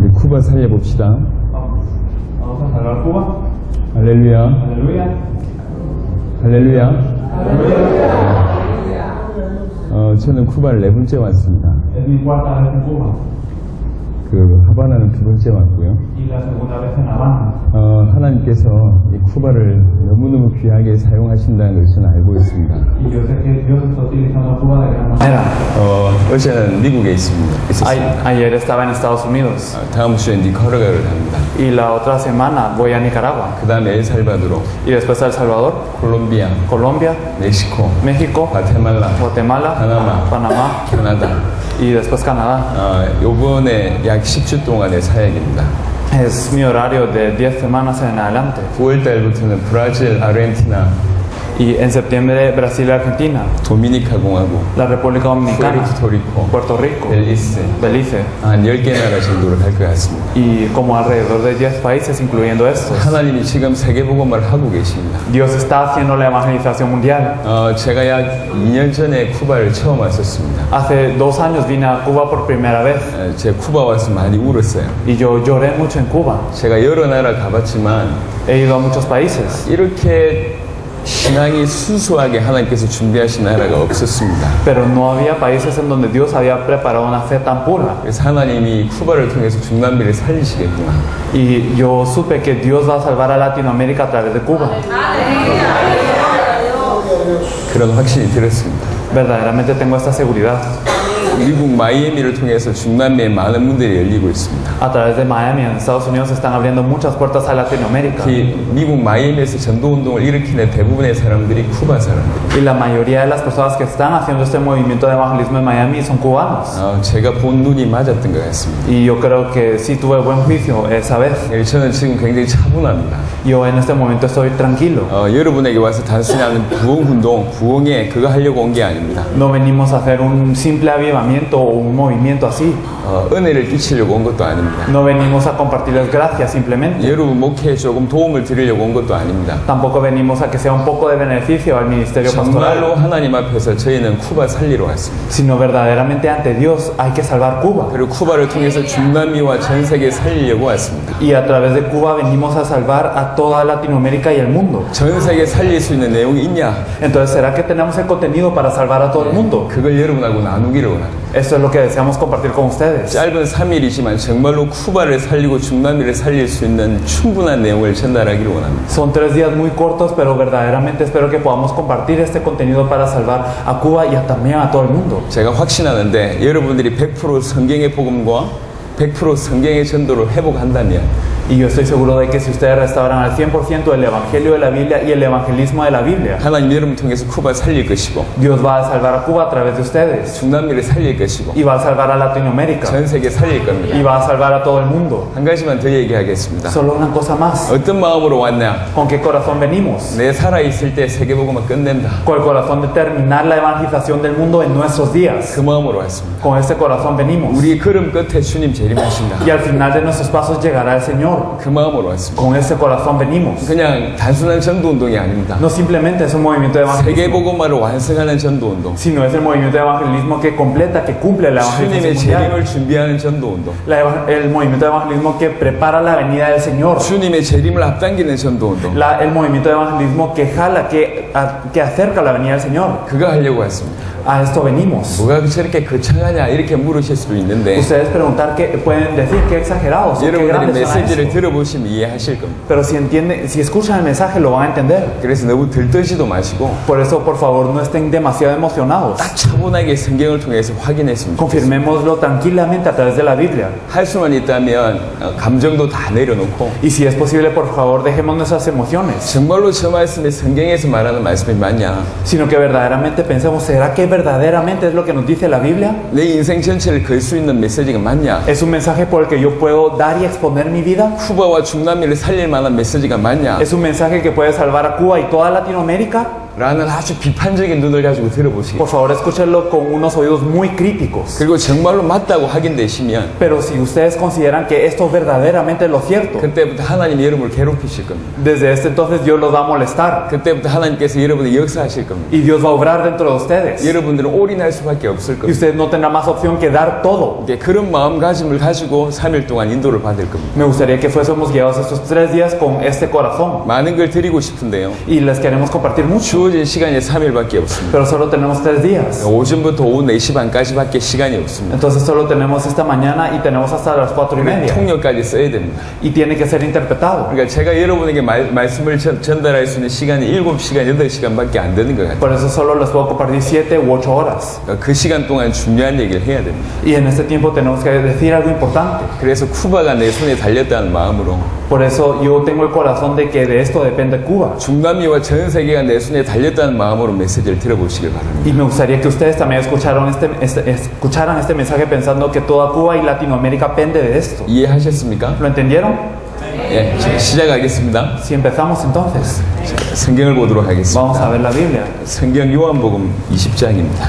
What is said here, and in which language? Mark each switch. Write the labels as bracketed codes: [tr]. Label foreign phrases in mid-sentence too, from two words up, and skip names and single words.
[ko] 쿠바 살려봅시다. [es] Vamos a salvar Cuba. [ko] 할렐루야. [es] Aleluya. [ko] 할렐루야. [es] Aleluya. [ko] 저는 쿠바를 4번째 왔습니다. [es] Es mi cuarta vez en Cuba [ko] 하바나는 2번째 왔고요. [es] y la segunda vez en Habana. [ko] 하나님께서 이 쿠바를 너무너무 귀하게 사용하신다는 것을 저는 알고 있습니다. [es] Y yo sé que Dios está utilizando Cuba de gran manera. [ko] 어제는 미국에 있었습니다. [es] Ayer estaba en Estados Unidos [ko] 다음 주에 니카라과를 갑니다. [es] y la otra semana voy a Nicaragua [ko] 그 다음에 엘살바도르, [es] y después a El Salvador, [ko] 콜롬비아, [es] Colombia, [ko] 멕시코, [es] México, [ko] 과테말라, [es] Guatemala, [ko] Panamá, [es] Panamá [ko] 캐나다. [es] y después Canadá. [ko] 요번에 약 10주 동안의 사역입니다. [es] Es mi horario de 10 semanas en adelante. [ko] 9월 달부터는 브라질, 아르헨티나, [es] Y en septiembre Brasil y Argentina, [ko] 도미니카 공화국, [es] la República Dominicana, [ko] 푸에르토리코, [es] Puerto Rico, [ko] 벨리스, [es] Belice [ko] 한 10개 나라 정도를 갈 것 같습니다. [es] y como alrededor de 10 países incluyendo estos. [ko] 하나님이 지금 세계복음을 하고 계십니다. [es] Dios está haciendo la evangelización mundial. [ko] 제가 약 2년 전에 쿠바를 처음 왔었습니다. [es] Hace 2 años vine a Cuba por primera vez [ko] 제가 쿠바 와서 많이 울었어요. [es] y yo lloré mucho en Cuba. [ko] 제가 여러 나라 가봤지만 [es] He ido a muchos países, [ko] 이렇게 신앙이 순수하게 하나님께서 준비하신 나라가 없었습니다. [es] pero no había países en donde Dios había preparado una fe tan pura. [ko] 그래서 하나님이 쿠바를 통해서 중남미를 살리시겠구나. [es] Y yo supe que Dios va a salvar a Latinoamérica a través de Cuba. [ko] 그런 확신이 들었습니다. [es] Verdaderamente tengo esta seguridad. [ko] 미국 마이애미를 통해서 중남미에 많은 문들이 열리고 있습니다. [es] A través de Miami, en Estados Unidos, se están abriendo muchas puertas a Latinoamérica. [ko] 특히 미국 마이애미에서 전도운동을 일으키는 대부분의 사람들이 쿠바 사람들입니다. [es] Y la mayoría de las personas que están haciendo este movimiento de evangelismo en Miami son cubanos. [ko] 제가 본 눈이 맞았던 것 같습니다. [es] Y yo creo que sí tuve buen juicio esa vez. [ko] 저는 지금 굉장히 차분합니다. [es] Yo en este momento estoy tranquilo. [ko] 여러분에게 와서 단순히 하는 부흥운동, 부흥회 그거 하려고 온 게 아닙니다. [es] No venimos a hacer un simple avivamiento o un movimiento así. [ko] 은혜를 끼치려고 온 것도 아닙니다. [es] No venimos a compartirles gracias simplemente. [ko] 여러분 목회에 조금 도움을 드리려고 온 것도 아닙니다. [es] Tampoco venimos a que sea un poco de beneficio al ministerio pastoral, [ko] 정말로 하나님 앞에서 저희는 쿠바 살리러 왔습니다. [es] sino verdaderamente ante Dios hay que salvar Cuba. [ko] 그리고 쿠바를 통해서 중남미와 전 세계 살리려고 왔습니다. [es] Y a través de Cuba venimos a salvar a toda Latinoamérica y el mundo. [ko] 전 세계 살릴 수 있는 내용이 있냐? [es] Entonces, ¿será que tenemos el contenido para salvar a todo el mundo? [ko] 그걸 여러분하고 나누기를 원합니다. [es] Esto es lo que deseamos compartir con ustedes. [ko] 짧은 3일이지만 정말로 쿠바를 살리고 중남미를 살릴 수 있는 충분한 내용을 전달하기를 원합니다. [es] Son 3 días muy cortos, pero verdaderamente espero que podamos compartir este contenido para salvar a Cuba y también a todo el mundo. [ko] 제가 확신하는데 여러분들이 100% 성경의 복음과 100% 성경의 전도를 회복한다면 [es] Y yo estoy seguro de que si ustedes restauran al 100% el Evangelio de la Biblia y el evangelismo de la Biblia, [ko] 하나님 여러분 통해서 쿠바 살릴 것이고 [es] Dios va a salvar a Cuba a través de ustedes [ko] 중남미를 살릴 것이고 [es] y va a salvar a Latinoamérica [ko] 전 세계 살릴 겁니다. [es] y va a salvar a todo el mundo. [ko] 한 가지만 더 얘기하겠습니다. [es] Solo una cosa más. [ko] 어떤 마음으로 왔냐? [es] ¿Con qué corazón venimos? [ko] 내 살아있을 때 세계복음을 끝낸다. [es] Con el corazón de terminar la evangelización del mundo en nuestros días. [ko] 그 마음으로 왔습니다. [es] Con este corazón venimos. [ko] 우리 걸음 끝에 주님 재림하신다. [es] Y al final de nuestros pasos llegará el Señor. [ko] 그 마음으로 왔습니다. [es] Con ese corazón venimos. [ko] 그냥 단순한 전도운동이 아닙니다. [es] No simplemente es un movimiento de evangelismo, [ko] 세계복음화를 완성하는 전도운동. [es] sino es el movimiento de evangelismo que completa, que cumple la evangelización [ko] 주님의 [es] mundial. [ko] 재림을 준비하는 전도운동. [es] El movimiento de evangelismo que prepara la venida del Señor. [ko] 주님의 재림을 앞당기는 전도운동. [es] El movimiento de evangelismo que jala, que acerca la venida del Señor. [ko] 그거 하려고 왔습니다. [es] A esto venimos. [ko] 뭐가 저렇게 거창하냐 이렇게 물으실 수도 있는데 [es] Ustedes pueden decir que exagerados, o qué [ko] 여러분들이 [es] grandes son [ko] 메시지를 [es] esto. [ko] 들어보시면 이해하실 겁니다. [es] Pero si escuchan el mensaje lo van a entender. [ko] 그래서 너무 들떠지도 마시고 [es] Por eso, por favor, no estén demasiado emocionados. [ko] 딱 차분하게 성경을 통해서 확인했습니다. [es] Confirmémoslo tranquilamente a través de la Biblia. [ko] 할 수만 있다면 감정도 다 내려놓고 [es] Y si es posible, por favor, dejemos nuestras emociones. [ko] 정말로 저 말씀이 성경에서 말하는 말씀이 맞냐? [es] Sino que verdaderamente pensemos, ¿será que verdaderamente es lo que nos dice la Biblia? [ko] 내 인생 전체를 걸 수 있는 메시지가 맞냐? [es] ¿Es un mensaje por el que yo puedo dar y exponer mi vida? [ko] 쿠바와 중남미를 살릴 만한 메시지가 맞냐? [es] ¿Es un mensaje que puede salvar a Cuba y toda Latinoamérica? [ko] 라는 아주 비판적인 눈을 가지고 들어보시기. [es] Por favor, escúchenlo con unos oídos muy críticos. [ko] 그리고 정말로 맞다고 확인되시면 [es] Pero si ustedes consideran que esto es verdaderamente lo cierto, [ko] 그때부터 하나님이 여러분을 괴롭히실 겁니다. [es] desde este entonces Dios los va a molestar [ko] 그때부터 하나님께서 여러분을 역사하실 겁니다. [es] y Dios va a obrar dentro de ustedes. [ko] 여러분들은 올인할 수밖에 없을 [es] Y [ko] 겁니다. [es] ustedes no tendrán más opción que dar todo. [ko] 이게 그런 마음가짐을 가지고 3일 동안 인도를 받을 겁니다. [es] Me gustaría que fuésemos guiados estos 3 días con este corazón. [ko] 많은 걸 드리고 싶은데요. [es] Y les queremos compartir mucho, [ko] 주어진 시간이 3일밖에 없습니다. [es] pero solo tenemos 3 días. [ko] 오전부터 오후 4시 반까지밖에 시간이 없습니다. [es] Entonces solo tenemos esta mañana y tenemos hasta las 4:30. [ko] 통역까지 써야 됩니다. [es] Y tiene que ser interpretado. [ko] 그러니까 제가 여러분에게 말씀을 전달할 수 있는 시간이 7시간, 8시간밖에 안 되는 것 같아요. [es] Por eso solo les puedo compartir 7 u 8 horas. [ko] 그러니까 그 시간 동안 중요한 얘기를 해야 됩니다. [es] Y en este tiempo tenemos que decir algo importante. [ko] 그래서 쿠바가 내 손에 달렸다는 마음으로 [es] Por eso yo tengo el corazón de que de esto depende Cuba. [ko] 중남미와 전 세계가 내 손에 달렸다는 마음으로 메시지를 들어보시길 바랍니다. [es] Y me gustaría que ustedes también escucharan este mensaje pensando que toda Cuba y Latinoamérica pende de esto. [ko] 이해하셨습니까? [es] ¿Lo entendieron? [ko] 예, 시작하겠습니다. [es] Si empezamos entonces, [ko] 성경을 보도록 하겠습니다. [es] vamos a ver la Biblia. [ko] 성경 요한복음 20장입니다.